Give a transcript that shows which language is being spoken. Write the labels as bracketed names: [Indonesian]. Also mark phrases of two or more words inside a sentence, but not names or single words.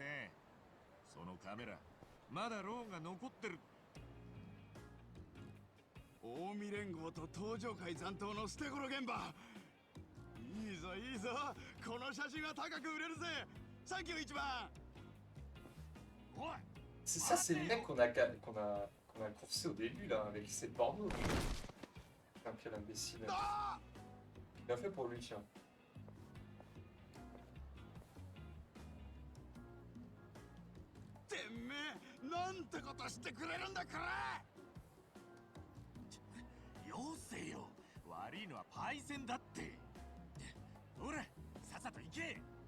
[Japanese] そのカメラまだローンが残ってる。近江連合と東上会残党の捨て頃現場。いいぞいいぞ、この写真は高く売れるぜ。サンキュー一番。おい [French] Ça, c'est le mec qu'on a coursé au début, là, avec ses pornos. Putain, quel imbécile. Bien fait pour lui, tiens. [Japanese] てめえなんてことしてくれるんだこれ。よせよ、悪いのはパイセンだって。ほらさっさと行け。